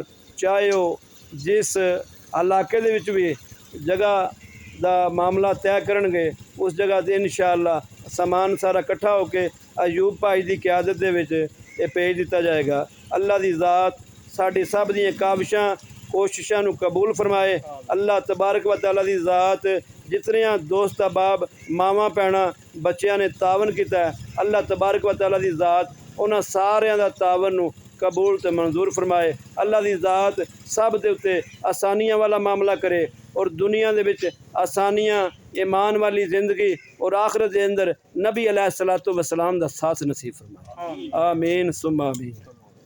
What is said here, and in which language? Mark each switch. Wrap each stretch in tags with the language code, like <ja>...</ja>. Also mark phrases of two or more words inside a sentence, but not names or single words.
<pa>چاہے وہ جس علاقے دے وچ بھی جگہ دا معاملہ طے کرن گے اس جگہ تے ان شاء اللہ سامان سارا کٹھا ہو کے ایوب بھائی کی قیادت دے وچ یہ بھیج دتا جائے گا. اللہ کی ذات ساڈی سب دی کاوشاں کوششاں نوں قبول فرمائے.</pa> <ar>الله تبارك وتعالى</ar> <pa>کی ذات جتنیاں دوست احباب ماواں بھیناں بچیاں نے تعاون کیا,</pa> <ar>الله تبارك وتعالى</ar> <pa>کی ذات انہاں ساریاں دا تعاون نوں قبول تو منظور فرمائے. اللہ کی ذات سب دے اتے آسانیاں والا معاملہ کرے اور دنیا دے وچ آسانیاں ایمان والی زندگی اور آخرت کے اندر نبی</pa> <ar>عليه الصلاة والسلام</ar> <pa>دا ساتھ نصیب فرمائے.</pa> <ar>آمين ثم آمين.</ar>